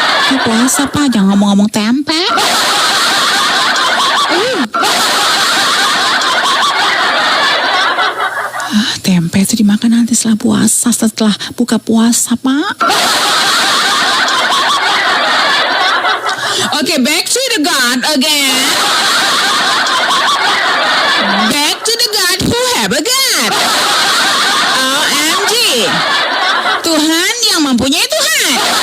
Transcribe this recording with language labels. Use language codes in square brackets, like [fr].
[id] Ini puasa Pak, jangan ngomong-ngomong tempe. Tempe itu dimakan nanti setelah puasa, setelah buka puasa Pak. [en] Okay, back to the God again. Back to the God who have a God. OMG. [id] Tuhan yang mempunyai Tuhan.